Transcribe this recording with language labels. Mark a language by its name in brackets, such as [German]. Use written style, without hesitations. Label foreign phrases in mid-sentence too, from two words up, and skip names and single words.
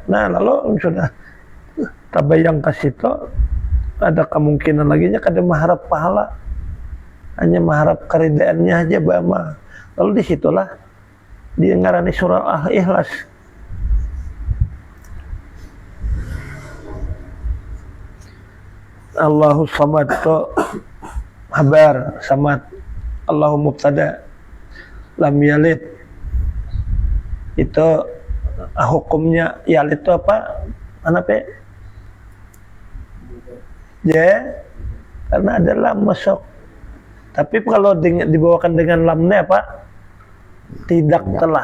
[Banjar] Nah, lalu sudah tabayang ke situ, ada kemungkinan lagi nya kada mengharap pahala, hanya mengharap keridaannya aja bama. Lalu disitulah dia ngarani surah Al-Ikhlas. [Arabic] Allahu samad [Indonesian] itu habar, samad. [Arabic] Allahu mubtada, lam yalid [Indonesian] itu hukumnya yalid itu apa? Mana pe? Ya, karena ada lam masuk. Tapi kalau dibawakan dengan lamnya apa? Tidak telah.